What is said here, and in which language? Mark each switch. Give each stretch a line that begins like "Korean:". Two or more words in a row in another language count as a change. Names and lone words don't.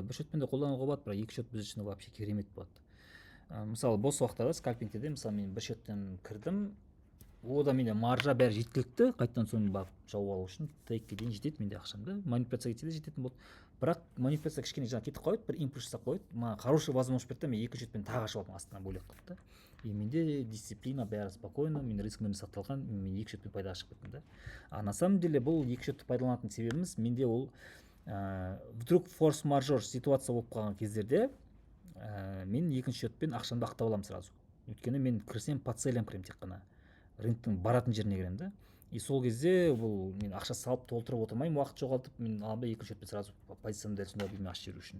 Kazakh: Бір шотпен де қолдануға болады, бірақ екі шот біз үшін вообще керемет болады. Мысалы бос уақытта скальпингте мысалы мен бір шоттан кірдім, ода менде маржа бәрі жеткілікті, қайтадан соны барып жауып алу үшін тейкке дейін жетеді менде ақшамды, манипуляция кетсе де жететін болды. Бірақ манипуляция кішкене жаңа кетіп қойды, бір импульс жасап қойды, маған
Russian: хороший возможность
Kazakh: берді, мен екі шотпен тағы ашып алдым астынан бөлек қылып та. И менде дисциплина бәрі спокойно, мен рискімнен сақталған, мен екі шотпен пайда ашып кеттім да.
Russian: На самом деле
Kazakh: бұл екі шотты пайдаланатын себебіміз менде ол
Russian: вдруг форс-мажор ситуация
Kazakh: болып қалған кездерде мен екінші шотпен ақшамды ақтап аламын сразу. Өйткені мен кірсем
Russian: по целям
Kazakh: кіремін тек қана. Рынктың баратын жеріне кіремін да. И сол кезде бұл мен ақша салып толтырып отырмаймын, уақыт жоғалтып, мен аламын да екінші шотпен сразу позициямды дәл сондай білмей ашып жіберу үшін.